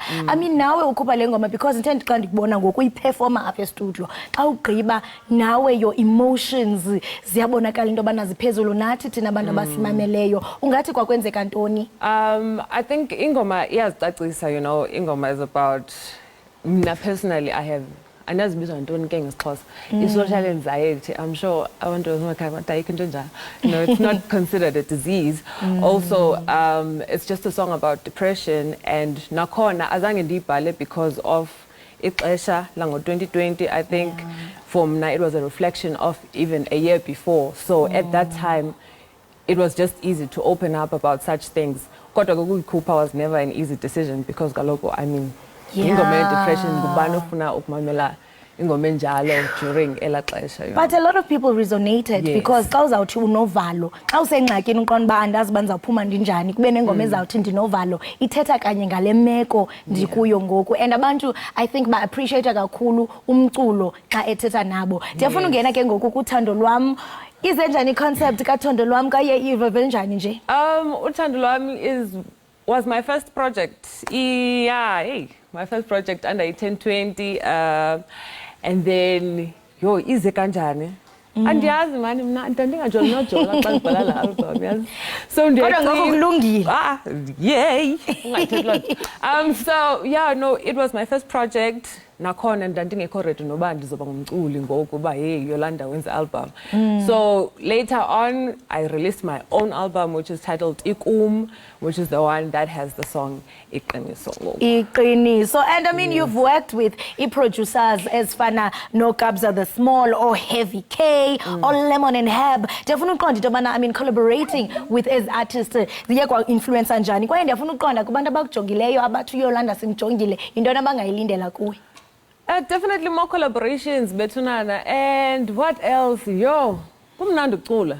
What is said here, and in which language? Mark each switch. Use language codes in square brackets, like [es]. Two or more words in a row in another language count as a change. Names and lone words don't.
[en] I mean [xh] nawe ukhupha le ngoma because ndithe xa ndikubona ngoku uyiperforma apha estudio. Xa ugqiba nawe [en] your emotions [xh] ziyabonakala into yobana ziphezulu nathi thina abantu abasimameleyo. Ungathi kwakwenzeka ntoni? [en] I think [xh] ingoma iyazicacisa, [en] you know, ingoma is about personally, [xh] anazibizwa ntoni ke ngesixhosa i-social anxiety. [en] I'm sure [xh] abantu emakhaya batayika into njalo. [en] You know, it's not considered a disease. Also, it's just a song about depression, and [xh] nakhona azange ndiyibhale [en] because of [xh] ixesha lango-2020. [en] I think for mna it was a reflection of even a year before. So at that time, it was just easy to open up about such things. [xh] Kodwa ukuyikhupha [en] was never an easy decision because kaloku, I mean, [xh] ingoma depression ngubani ofuna ukumamela ingoma enjalo during ela xesha. [en] But a lot of people resonated because [xh] xa uzawuthi unovalo xa usengxakini uqonda uba andazi uba ndizawuphuma ndinjani kube nengoma ezawuthi ndinovalo ithetha kanye ngale meko ndikuyo ngoku, and abantu [en] I think [xh] ba-appreciate kakhulu umculo xa ethetha nabo. Ndiyafuna ungena ke ngoku kuthando lwam. Ize njani i-concept kathando lwam kaye iveve njani nje? [en] Uthando lwam was my first project. My first project under 1020, and then [xh] ize kanjani. Andiyazi mani mna ndandingajoli nojola xa ndibhala la album yazi. [en] So yay. So yeah, no, it was my first project. [xh] Nakhona ndandingekho ready noba ndizoba ngumculi ngoku uba hey Yolanda wenza album. [en] So later on I released my own album which is titled Ikum, which is the one that has the song Iqiniso. Iqiniso. And I mean you've worked with producers as fana no Kabza the Small or Heavy K or Lemon and Heb. [xh] Ndiyafuna uqonda into yobana [en] I mean collaborating with as artists [xh] ziye kwa influencer njani kwaye ndiyafuna uqonda kubantu abakujongileyo abathi uYolanda simjongile intoni abangayilindela kuwe. [en] Definitely more collaborations, Betunana, and what else? [xh] Kumnandi ukucula.